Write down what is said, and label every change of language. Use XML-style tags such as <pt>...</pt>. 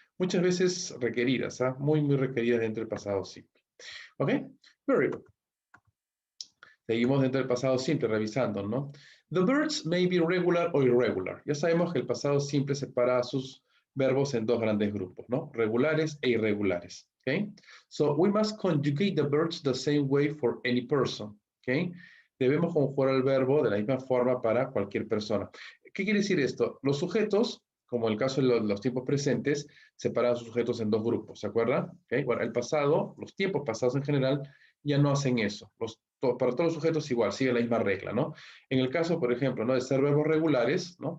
<es>Muchas veces requeridas, ¿ah? Muy, muy requeridas dentro del pasado simple. ¿Ok?</es> <en>Very good.</en> <es>Seguimos dentro del pasado simple, revisando, ¿no?</es> <en>The verbs may be regular or irregular.</en> <es>Ya sabemos que el pasado simple separa a sus verbos en dos grandes grupos, ¿no? Regulares e irregulares. ¿Ok?</es> <en>So, we must conjugate the verbs the same way for any person. ¿Ok?</en> <es>Debemos conjugar el verbo de la misma forma para cualquier persona. ¿Qué quiere decir esto? Los sujetos, como en el caso de los tiempos presentes, separan a sus sujetos en dos grupos, ¿se acuerdan? ¿Okay? Bueno, el pasado, los tiempos pasados en general, ya no hacen eso. Para todos los sujetos igual, sigue la misma regla, ¿no? En el caso, por ejemplo, ¿no? De ser verbos regulares, ¿no?</es>